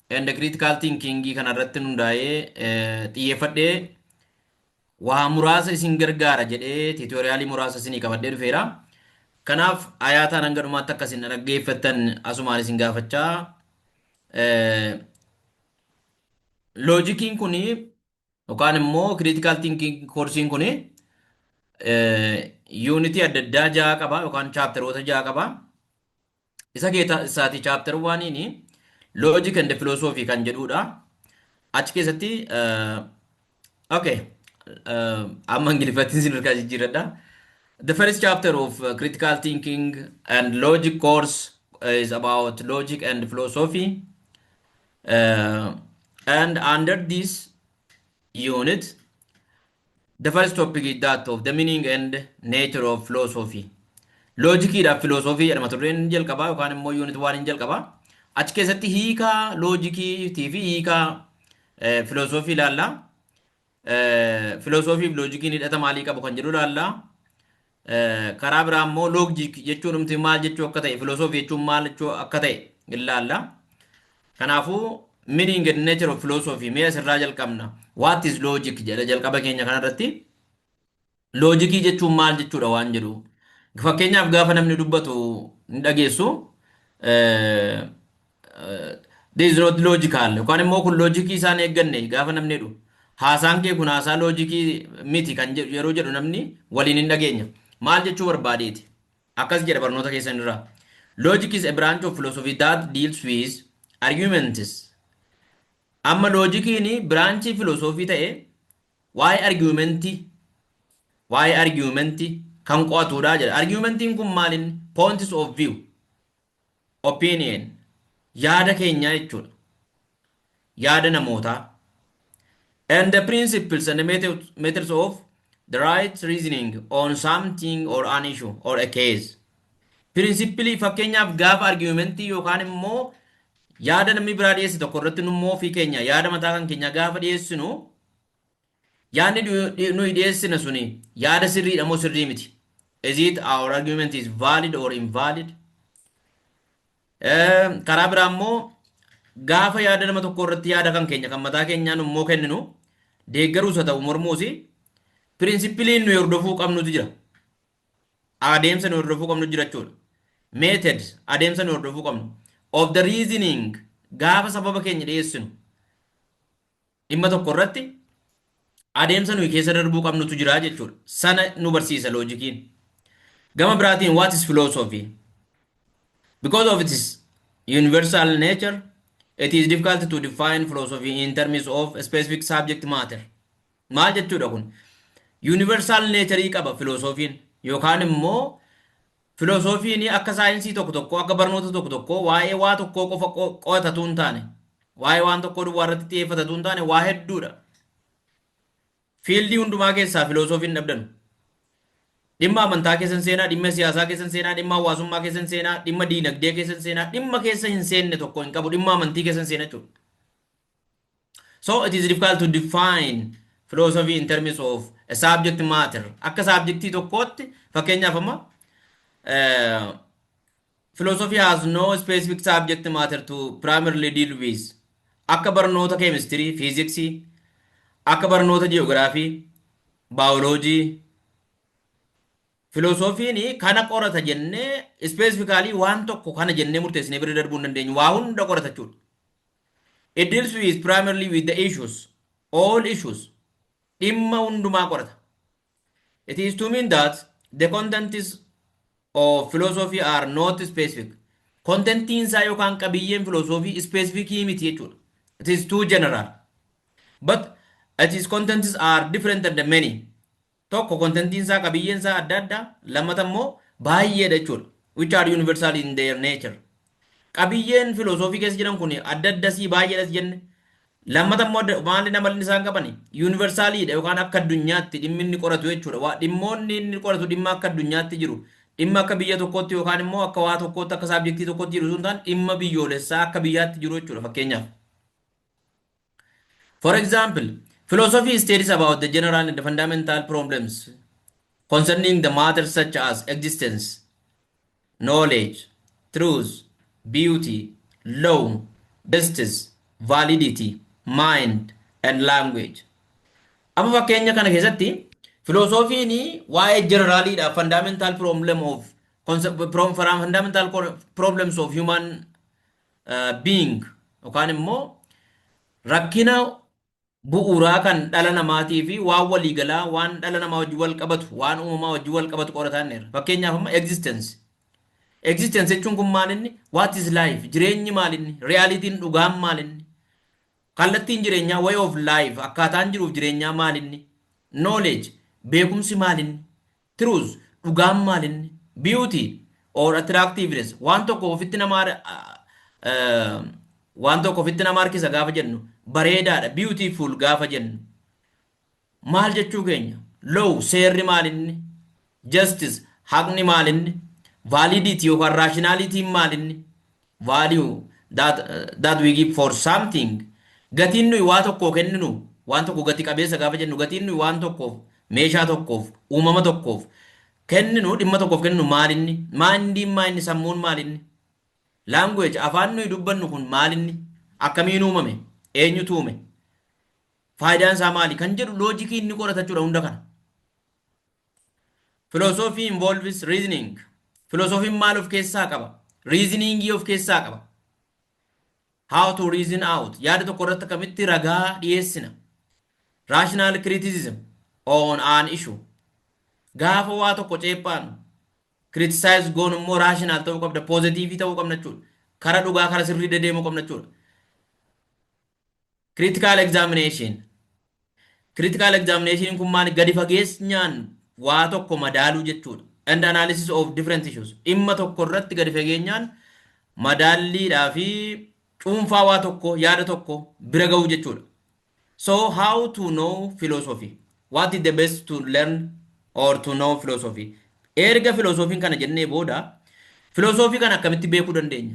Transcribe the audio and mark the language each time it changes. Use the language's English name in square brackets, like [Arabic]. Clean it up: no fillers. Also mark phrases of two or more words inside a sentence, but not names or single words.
[English] and critical thinking [Oromo] kan irratti hundaa'ee xiyyeeffadhee waa muraasa isin gargaara jedhee tiitoriyaalii muraasa isinii qabadhee dhufeera. Kanaaf ayaataan hanga dhumaatti akka isin dhaggeeffattan asumaan isin gaafachaa. Loojikiin kuni yookaan immoo [English] critical thinking [Oromo] koorsiin kuni yuunitii adda addaa ja'a qaba yookaan chaapteroota ja'a qaba. Isa keessa isaati chaapter 1 [English] logic and philosophy [Oromo] kan jedhudha. Achi keessatti okay amma ingiliffattiin sin hirkaa jijjiiradha. [English] The first chapter of critical thinking and logic course is about logic and philosophy. And under this unit, the first topic is that of the meaning and nature of philosophy. Logic and philosophy are [Oromo] matureen jalqaba yookaan immoo unit 1 jalqaba. Achi keessatti hiika loojikii fi hiika philosophy ilaalla. Philosophy fi loojikiin hidhata maalii qabu kan jedhu ilaalla. Karaa biraa immoo logic jechuun umti maal jechuu akka ta'e, philosophy jechuun maal jechuu akka ta'e ilaalla. Kanaafuu [English] meaning and nature of philosophy [Oromo] mee asirraa jalqabna. [English] What is logic [Oromo] jedha jalqaba keenya kanarratti. Loojikii jechuun maal jechuudha waan jedhu. Fakkeenyaaf gaafa namni dubbatu ni dhageessu. [English] This is not logical. [Oromo] Yookaan immoo kun loojikii isaan eegganne gaafa namni jedhu. Haasaan kee kun haasaa loojikii miti kan yeroo jedhu namni waliin hin dhageenya. Maal jechuu barbaadeeti? Akkas jedha barnoota keessan irraa. [English] Logic is a branch of philosophy that deals with arguments. [Oromo] Amma loojikiin biraanchii filosoofii ta'e waa'ee argumentii kan qo'atudha jedha. Argumentiin kun maalin? [English] Points of view, opinion, [Oromo] yaada keenyaa jechuudha. Yaada namootaa. [English] And the principles and the methods of the right reasoning on something or an issue or a case. [Oromo] Principally fakkeenyaaf gaafa argumentii yookaan immoo yaada namni biraa dhiyeessi tokko irratti nummoo fi keenya yaada mataa kan keenya gaafa dhiyeessinu yaadni nuyi dhiyeessina suni yaada sirriidha moo sirrii miti? [English] Is it our argument is valid or invalid? [Oromo] Karaa biraa immoo gaafa yaada nama tokko irratti yaada kan keenya kan mataa keenyaa nummoo kenninu deeggaruus haa ta'u mormuusi pirinsipiliin nuyi hordofuu qabnutu jira. Adeemsa nuyi hordofuu qabnu jira jechuudha. Methods adeemsa nuyi hordofuu qabnu. [English] Of the reasoning [Oromo] gaafa sababa keenya dhiyeessinu dhimma tokko irratti adeemsa nuyi keessa darbuu qabnutu jira jechuudha. Sana nu barsiisa loojikiin. Gama biraatiin [English] what is philosophy? Because of its universal nature, it is difficult to define philosophy in terms of a specific subject matter. [Oromo] Maal jechuudha kun? [English] Universal nature [Oromo] qaba philosophiin yookaan immoo philosophiin akka saayinsii tokko akka barnoota tokko waa'ee waa tokko qofa qo'atatu hin taane waa'ee waan tokko duwwaa irratti xiyyeeffatatu hin taane waa hedduudha. Fiildii hundumaa keessaa philosophiin dhabdanu. Dhimma amantaa keessan seenaa, dhimma siyaasaa keessan seenaa, dhimma hawaasummaa keessan seenaa, dhimma diinagdee keessan seenaa, dhimma keessa hin seenne tokko hin qabu, dhimma amantii keessan seenaa jechuudha. [English] So it is difficult to define philosophy in terms of a subject matter. [Oromo] Akka subjectii tokkootti fakkeenyaaf amma [English] philosophy has no specific subject matter to primarily deal with. [Oromo] Akka barnoota chemistry, physics, akka barnoota geography, biology. Philosophiin kana qorata jennee specifically waan tokko kana jennee murteessinee bira darbuu hin dandeenyu. Waa hunda qorata jechuudha. [English] It deals with primarily with the issues, all issues. [Oromo] Dhimma hundumaa qorata. [English] It is to mean that the contents of philosophy are not specific. [Oromo] Contentiin isaa yookaan qabiyyeen philosophy specific miti jechuudha. [English] It is too general. But its contents are different than the many. [Oromo] Tokko contentiin isaa qabiyyeen isaa adda adda, lammata immoo baay'eedha jechuudha. [English] Which are universal in their nature. [Oromo] Qabiyyeen philosophy keessa jiran kun adda addasii baay'eedhas jenne. Lammata immoo maalli namalli isaan qabani universaliidha yookaan akka addunyaatti dhimmi inni qoratu jechuudha. Dhimmoonni inni qoratu dhimma akka addunyaatti jiru. Dhimma akka biyya tokkootti yookaan immoo akka waa tokkootti akka saabjektii tokkootti jiru sun ta'an dhimma biyyoolessaa akka biyyaatti jiru jechuudha fakkeenyaaf. [English] For example, philosophy studies about the general and the fundamental problems concerning the matters such as existence, knowledge, truth, beauty, law, justice, validity, mind, and language. [Oromo] Amma fakkeenya kana keessatti filoosofiin waa'ee generaliidha [English] fundamental problem of fundamental problems of human being [Oromo] yookaan immoo rakkina bu'uuraa kan dhala namaatii fi waan waliigalaa waan dhala namaa wajjin wal qabatu waan uumamaa wajjin wal qabatu qoratanneerra. Fakkeenyaaf amma existence. Existence jechuun kun maalinni [English] what is life [Oromo] jireenyi maalinni realitiin dhugaan maalinni kallattiin jireenyaa [English] way of life [Oromo] akkaataan jiruuf jireenyaa maalinni knowledge beekumsi maalinni truth dhugaan maalinni [English] beauty or attractiveness [Oromo] waan tokko ofitti nama harkisa gaafa jennu bareedaadha beautiful gaafa jennu maal jechuu keenya law seerri maalinni justice haqni maalinni validity yookaan rationality maalinni [English] value that we give for something [Oromo] gatiin nuyi waa tokko kenninu waan tokko gati qabeessa gaafa jennu gatiin nuyi waan tokkoof meeshaa tokkoof uumama tokkoof kenninu dhimma tokkoof kenninu maalinni maalinni sammuun maalinni language afaan nuyi dubbannu kun maalinni akkamiin uumame eenyutu uume faayidaan isaa maali kan jedhu loojikii inni qoratachuudha hunda kana. [English] Philosophy involves reasoning. [Oromo] Philosophy maal of keessaa qaba? Reasoning of keessaa qaba. [English] How to reason out. [Oromo] Yaada tokko irratti akkamitti ragaa dhiyeessina. [English] Rational criticism on an issue. [Oromo] Gaafa waa tokko ceephaanu criticize goon immoo rational ta'uu qabda positive ta'uu qabna jechuudha. Kara dhugaa kara sirrii dedeemuu qabna jechuudha. [English] Critical examination. Critical examination [Oromo] kun maali gadi fageenyaan waa tokko madaaluu jechuudha. [English] And analysis of different issues. [Oromo] Dhimma tokko irratti gadi fageenyaan madaalliidhaa fi cuunfaa waa tokko yaada tokko bira ga'uu jechuudha. [English] So how to know philosophy? What is the best to learn or to know philosophy? [Oromo] Erga philosophiin kana jennee booda philosophy kana akkamitti beekuu dandeenya?